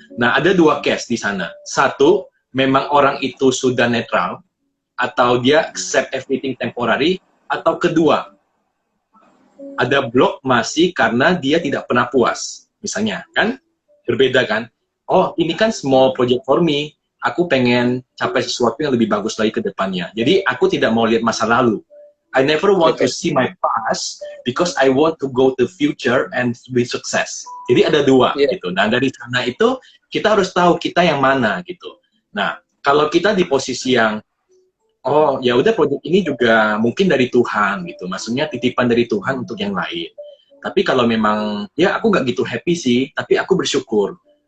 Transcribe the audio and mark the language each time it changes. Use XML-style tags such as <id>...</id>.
<id>Nah, ada dua case di sana. Satu, memang orang itu sudah netral, atau dia accept everything temporary, atau kedua, ada block masih karena dia tidak pernah puas. Misalnya, kan? Berbeda kan? Oh, ini kan</id> <en>small project for me,</en> <id>aku pengen capai sesuatu yang lebih bagus lagi ke depannya. Jadi aku tidak mau lihat masa lalu.</id> <en>I never want to see my past because I want to go to future and be success.</en> <id>Jadi ada dua gitu. Dan dari sana itu kita harus tahu kita yang mana gitu. Nah, kalau kita di posisi yang oh ya udah proyek ini juga mungkin dari Tuhan gitu. Maksudnya titipan dari Tuhan untuk yang lain. Tapi kalau memang ya aku nggak gitu happy sih, tapi aku bersyukur.</id>